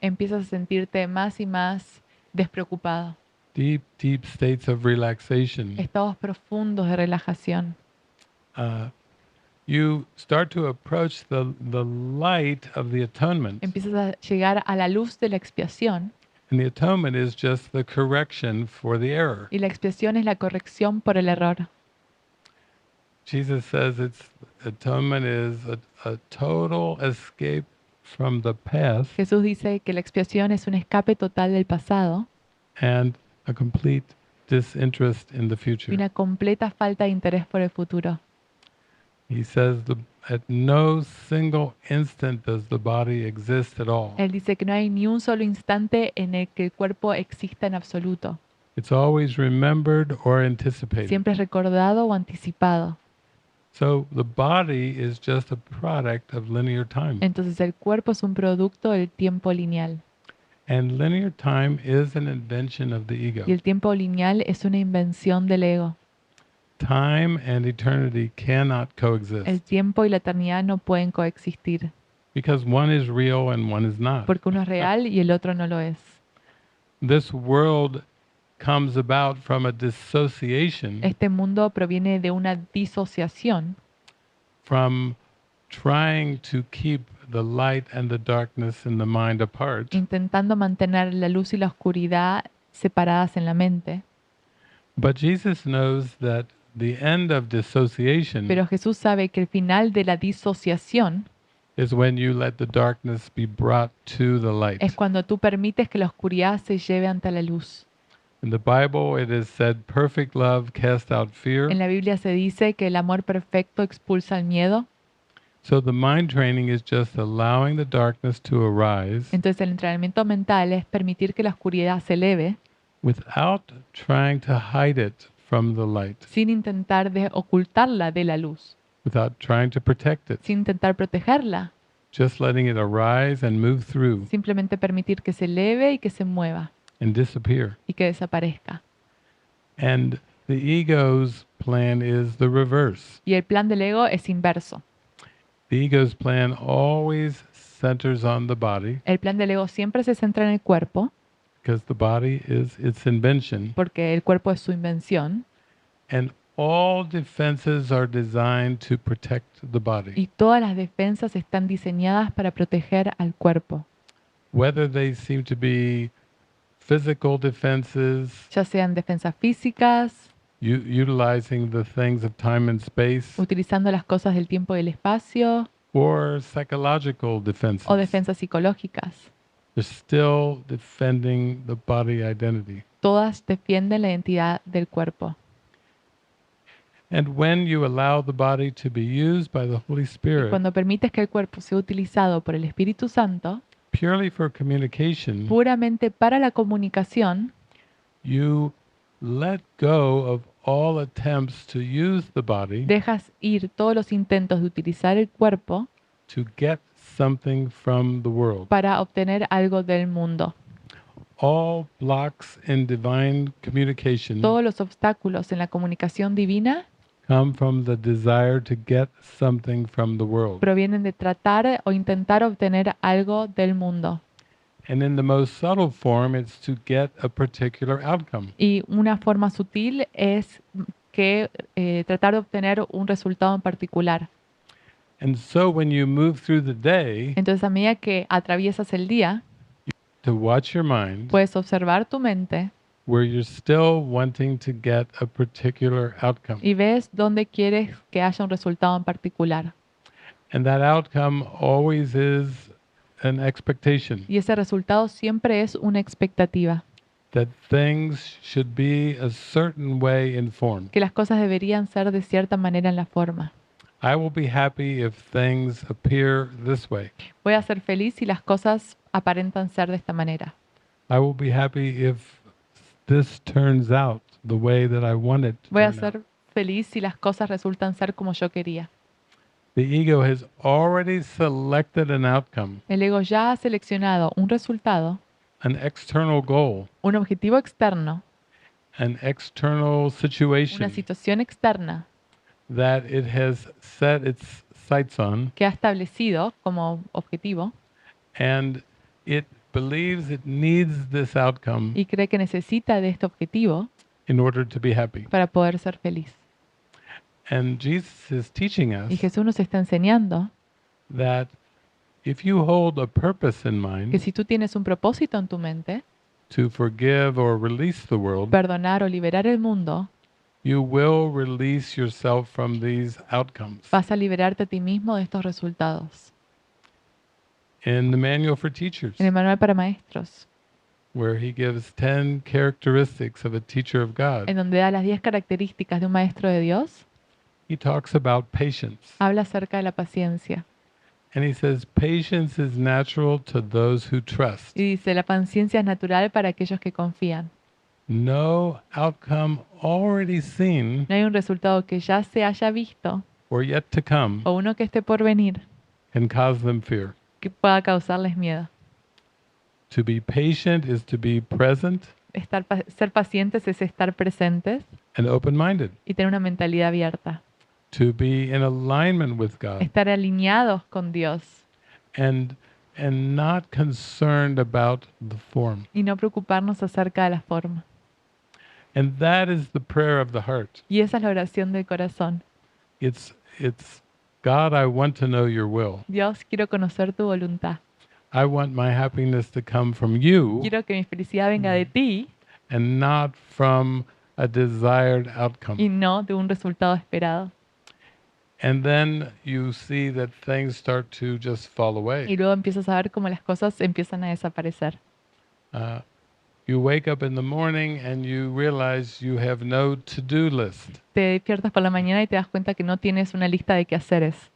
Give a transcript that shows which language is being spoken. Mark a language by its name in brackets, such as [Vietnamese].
[Spanish] Empiezas a sentirte más y más despreocupado. [English] deep, deep states of relaxation. [Spanish] Estados profundos de relajación. [English] You start to approach the light of the atonement. [Spanish] Empiezas a llegar a la luz de la expiación. [English] And the atonement is just the correction for the error. [Spanish] Y la expiación es la corrección por el error. [English] Jesus says atonement is a total escape from the past [Spanish] Jesús dice que la expiación es un escape total del pasado [English] and a complete disinterest in the [Spanish] y [English] future. [Spanish] una completa falta de interés por el futuro. [English] He says at no single instant does the body exist at all. [Spanish] Él dice que no hay ni un solo instante en el que el cuerpo exista en absoluto. [English] It's always remembered or anticipated. [Spanish] Siempre es recordado o anticipado. [English] So the body is just a product of linear time. [Spanish] Entonces el cuerpo es un producto del tiempo lineal. [English] And linear time is an invention of the ego. [Spanish] Y el tiempo lineal es una invención del ego. [English] Time and eternity cannot [Spanish] El [English] coexist [Spanish] tiempo y la eternidad no pueden coexistir, [English] because one is real and one is not. [Spanish] porque uno es real y el otro no lo es. [English] This world comes about from a dissociation [Spanish] Este mundo proviene de una disociación, [English] from trying to keep the light and the darkness in the mind apart, [Spanish] intentando mantener la luz y la oscuridad separadas en la mente. [English] but Jesus knows that the end of dissociation [Spanish] Pero Jesús sabe que el final de la disociación [English] is when you let the darkness be brought to the light. [Spanish] es cuando tú permites que la oscuridad se lleve ante la luz. [English] In the Bible, it is said, perfect love casts out fear. [Spanish] En la Biblia se dice que el amor perfecto expulsa el miedo. [English] So the mind training is just allowing the darkness to arise [Spanish] Entonces el entrenamiento mental es permitir que la oscuridad se eleve [English] without trying to hide it from the light, [Spanish] sin intentar ocultarla de la luz, [English] without trying to protect it, [Spanish] sin intentar protegerla, [English] just letting it arise and move through [Spanish] simplemente permitir que se eleve y que se mueva [English] and disappear. [Spanish] y que desaparezca. [English] And the ego's plan is the reverse. [Spanish] Y el plan del ego es inverso. [English] The ego's plan always centers on the body [Spanish] El plan del ego siempre se centra en el cuerpo, [English] because the body is its invention, [Spanish] porque el cuerpo es su invención, [English] and all defenses are designed to protect the body. [Spanish] y todas las defensas están diseñadas para proteger al cuerpo, [English] Whether they seem to be physical defenses, [Spanish] ya sean defensas físicas, [English] utilizing the things of time and space, [Spanish] utilizando las cosas del tiempo y el espacio, [English] or psychological [Spanish] o [English] defenses. [Spanish] defensas psicológicas. [English] They're still defending the body identity. [Spanish] Todas defienden la identidad del cuerpo. [English] And when you allow the body to be used by the Holy [Spanish] Y [English] Spirit [Spanish] cuando permites que el cuerpo sea utilizado por el Espíritu Santo, [English] purely for communication, [Spanish] puramente para la comunicación, [English] you let go of all attempts to use the body [Spanish] dejas ir todos los intentos de utilizar el cuerpo [English] to get something from the world. [Spanish] para obtener algo del mundo. [English] All blocks in divine communication [Spanish] Todos los obstáculos en la comunicación divina [English] come from the desire to get something from the world. [Spanish] provienen de tratar o intentar obtener algo del mundo. [English] And in the most subtle form, it's to get a particular outcome. [Spanish] Y una forma sutil es que tratar de obtener un resultado en particular. [English] And so when you move through the day [Spanish] Entonces, a medida que atraviesas el día, [English] to watch your mind, [Spanish] puedes observar tu mente [English] where you're still wanting to get a particular outcome. [Spanish] y ves dónde quieres que haya un resultado en particular. [English] And that outcome always is an expectation [Spanish] Y ese resultado siempre es una expectativa, [English] that things should be a certain way in form. [Spanish] que las cosas deberían ser de cierta manera en la forma. [English] I will be happy if things appear this way. [Spanish] Voy a ser feliz si las cosas aparentan ser de esta manera. [English] I will be happy if this turns out the way that I want it to [Spanish] Voy a [English] turn out. [Spanish] ser feliz si las cosas resultan ser como yo quería. [English] The ego has already selected an outcome, [Spanish] El ego ya ha seleccionado un resultado, [English] an external goal, [Spanish] un objetivo externo, [English] an external [Spanish] una [English] situation [Spanish] situación externa [English] that it has set its sights on, [Spanish] que ha establecido como objetivo [English] and it believes it needs this outcome [Spanish] y cree que necesita de este objetivo [English] in order to be happy. [Spanish] para poder ser feliz. [English] And Jesus is teaching [Spanish] Y [English] us [Spanish] Jesús nos está enseñando [English] that if you hold a purpose in [Spanish] que [English] mind [Spanish] si tú tienes un propósito en tu mente, [English] to forgive or release the world, [Spanish] perdonar o liberar el mundo, [English] you will release yourself from these outcomes. [Spanish] vas a liberarte a ti mismo de estos resultados. [English] In the Manual for Teachers, [Spanish] En el manual para maestros, [English] where he gives 10 characteristics of a teacher of God, [Spanish] en donde da las 10 características de un maestro de Dios, [English] he talks about patience. [Spanish] habla acerca de la paciencia. [English] And he says, patience is natural to those who trust. [Spanish] Y dice, la paciencia es natural para aquellos que confían. [English] No outcome already seen [Spanish] No hay un resultado que ya se haya visto [English] or yet to come [Spanish] o uno que esté por venir [English] can cause them fear. [Spanish] que pueda causarles miedo. [English] To be patient is to be present [Spanish] Ser pacientes es estar presentes [English] and open-minded, [Spanish] y tener una mentalidad abierta. [English] to be in alignment with God, [Spanish] Estar alineados con Dios [English] and not concerned about the form. [Spanish] y no preocuparnos acerca de la forma. [English] And that is the prayer of the heart. [Spanish] Y esa es la oración del corazón. [English] It's God, I want to know your will. [Spanish] Dios, quiero conocer tu voluntad. [English] I want my happiness to come from you [Spanish] Quiero que mi felicidad venga de ti [English] and not from a desired [Spanish] y [English] outcome. [Spanish] no de un resultado esperado. [English] And then you see that things start to just fall [Spanish] Y [English] away. [Spanish] luego empiezas a ver cómo las cosas empiezan a desaparecer. [English] You wake up in the morning and you realize you have no to-do list. [Spanish] Te despiertas por la mañana y te das cuenta que no tienes una lista de quehaceres.